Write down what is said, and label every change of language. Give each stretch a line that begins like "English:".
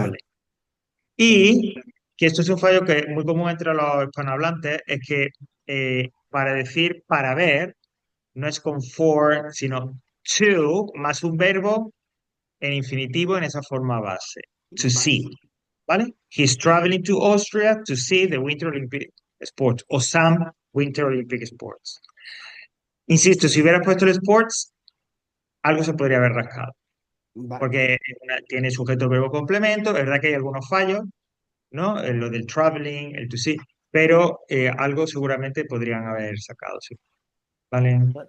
English: traveling.
Spanish: Y que esto es un fallo que es muy común entre los hispanohablantes, es que para decir para ver, no es con for, sino to, más un verbo en infinitivo en esa forma base.
English: To
Spanish: Vale.
English: see, ¿vale? He's traveling to Austria to see the Winter Olympic Sports o some Winter Olympic Sports.
Spanish: Insisto, si hubieras puesto el sports, algo se podría haber rascado, Vale. porque tiene sujeto, verbo, complemento. Es verdad que hay algunos fallos, ¿no? En lo del traveling, el to see, pero algo seguramente podrían haber sacado, sí. ¿Vale?